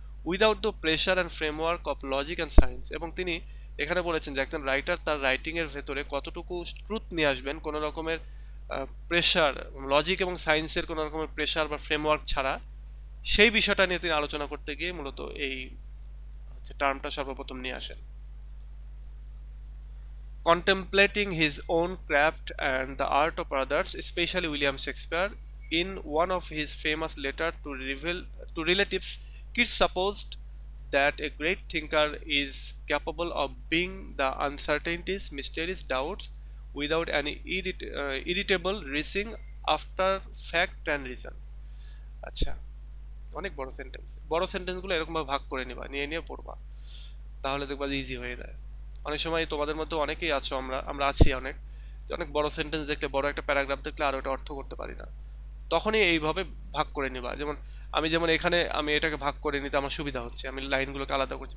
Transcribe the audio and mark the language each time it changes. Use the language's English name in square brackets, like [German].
[English] Without the pressure and framework of logic and science. [Bangla] এবং তিনি এখানে বলেছেন যে একজন রাইটার তার রাইটিং এর ভেতরে কতটুকু ট্রুথ নিয়ে আসবেন কোনো রকমের প্রেশার, লজিক এবং সায়েন্সের কোনো রকমের প্রেশার বা ফ্রেমওয়ার্ক ছাড়া, সেই বিষয়টা নিয়ে তিনি আলোচনা করতে গিয়ে মূলত এই টার্মটা সর্বপ্রথম নিয়ে আসেন। [English] Contemplating his own craft and the art of others, especially William Shakespeare, in one of his famous letters to relatives, Keats supposed that a great thinker is capable of being the uncertainties, mysteries, doubts, without any irritable racing after fact and reason. [Bangla] আচ্ছা, অনেক বড় sentence. বড় সেন্টেন্সগুলো এরকম ভাবে ভাগ করে নিবা, নিয়ে নিয়ে পড়বা, তাহলে দেখবা ইজি হয়ে যায়। অনেক সময় তোমাদের মধ্যে অনেকেই আছো, আমরা আছি অনেক, যে অনেক বড় সেন্টেন্স দেখলে, বড় একটা প্যারাগ্রাফ দেখলে আর ওটা অর্থ করতে পারি না। তখনই এইভাবে ভাগ করে নিবা। যেমন এখানে আমি এটাকে ভাগ করে নিতে আমার সুবিধা হচ্ছে, আমি লাইনগুলোকে আলাদা করছি।